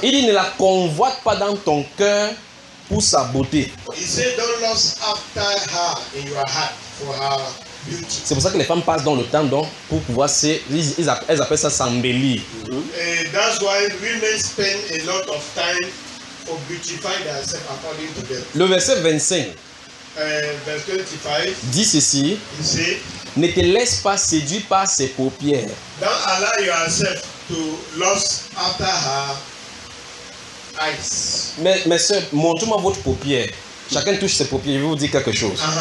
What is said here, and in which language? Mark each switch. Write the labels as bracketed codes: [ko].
[fr] Il dit ne la convoite pas dans ton cœur pour sa beauté. [en] He said, don't lust after her in your heart for her beauty. [fr] C'est pour ça que les femmes passent dans le temps donc pour pouvoir se, elles appellent ça s'embellir. [en] That's why women spend a lot of time for beautify themselves according to them. [fr] Le verset 25. [en] Verse 25 [fr] dit ceci: ne te laisse pas séduire par ses paupières. [en] Don't allow yourself to lust after her eyes. [fr] Mais sœur, montre-moi votre paupière. Chacun touche ses paupières, je vais vous dire quelque chose.